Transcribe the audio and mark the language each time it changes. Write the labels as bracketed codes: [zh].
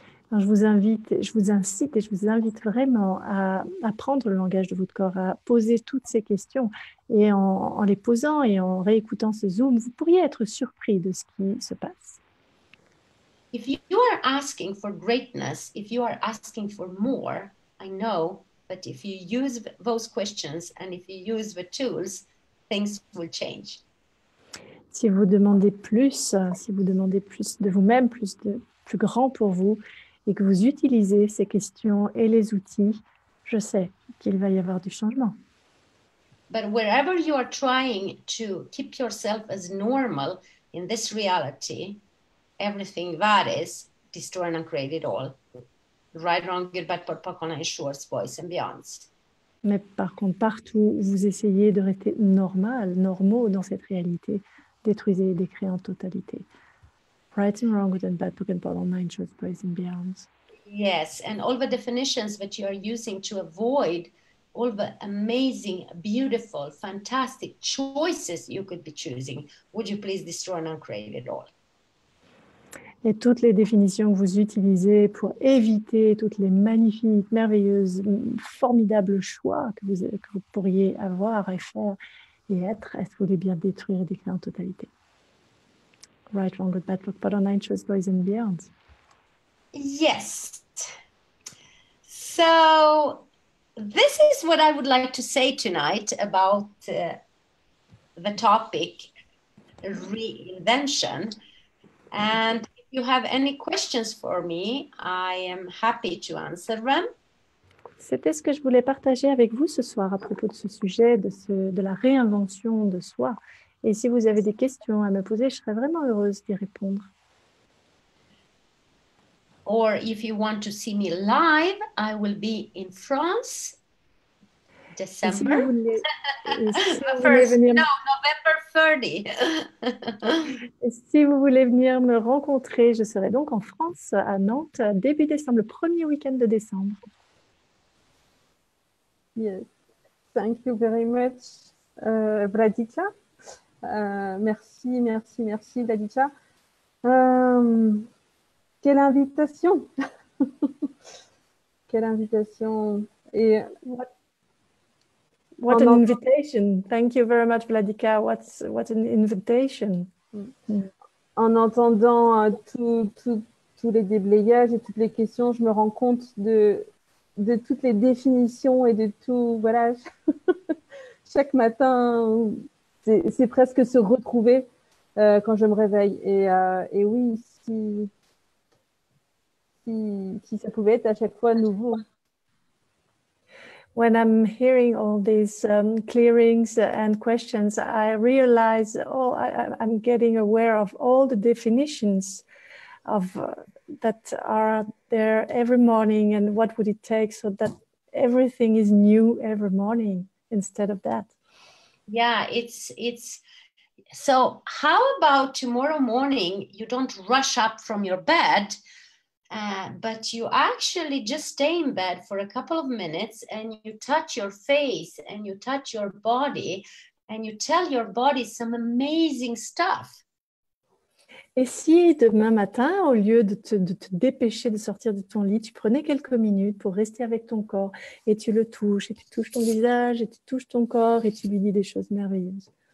[fr] Alors, je vous incite et je vous invite vraiment à apprendre le langage de votre corps, à poser toutes ces questions. Et en les posant et en réécoutant ce Zoom, vous pourriez être surpris de ce qui se passe. [en] If you are asking for greatness, if you are asking for more, I know that if you use those questions and if you use the tools, things will change. [fr] Si vous demandez plus de vous-même, plus grand pour vous, et que vous utilisez ces questions et les outils, je sais qu'il va y avoir du changement. [en] But wherever you are trying to keep yourself as normal in this reality, everything that is, destroy and uncreate it all. Right, wrong, good, bad, pot, poc, online, shorts, boys and beyonds. [fr] Mais par contre, partout où vous essayez de rester normaux dans cette réalité, détruisez et décréez en totalité. [en] Right and wrong, good and bad, poc and pot, online, shorts, boys and beyonds. Yes, and all the definitions that you are using to avoid all the amazing, beautiful, fantastic choices you could be choosing, would you please destroy and uncreate it all? [fr] Et toutes les définitions que vous utilisez pour éviter toutes les magnifiques, merveilleuses, formidables choix que vous pourriez avoir et faire et être, est-ce que vous voulez bien détruire et décrire en totalité? [en] Right, wrong, good, bad, poc, pot, online, shorts, boys and beyonds. Yes. So this is what I would like to say tonight about the topic reinvention. And if you have any questions for me, I am happy to answer them. [fr] C'était ce que je voulais partager avec vous ce soir à propos de ce sujet, de la réinvention de soi. Et si vous avez des questions à me poser, je serais vraiment heureuse d'y répondre. [en] Or if you want to see me live, I will be in France, December. November 30. [fr] Et si vous voulez venir me rencontrer, je serai donc en France, à Nantes, début décembre, le premier week-end de décembre. [en] Yes. Thank you very much, Vladica. [fr] Merci, Vladica. Quelle invitation! Quelle invitation! Et [en] what an invitation! Thank you very much, Vladica. What an invitation! [fr] En entendant tous les déblayages et toutes les questions, je me rends compte de toutes les définitions et de tout, voilà. Chaque matin, c'est presque se retrouver quand je me réveille. Et oui, si ça pouvait être à chaque fois nouveau. [en] When I'm hearing all these clearings and questions, I realize, I'm getting aware of all the definitions of that are there every morning, and what would it take so that everything is new every morning instead of that. Yeah, it's so how about tomorrow morning you don't rush up from your bed, but you actually just stay in bed for a couple of minutes and you touch your face and you touch your body and you tell your body some amazing stuff. [fr] Et si demain matin, au lieu de te dépêcher de sortir de ton lit, tu prenais quelques minutes pour rester avec ton corps et tu le touches, et tu touches ton visage, et tu touches ton corps, et tu lui dis des choses merveilleuses.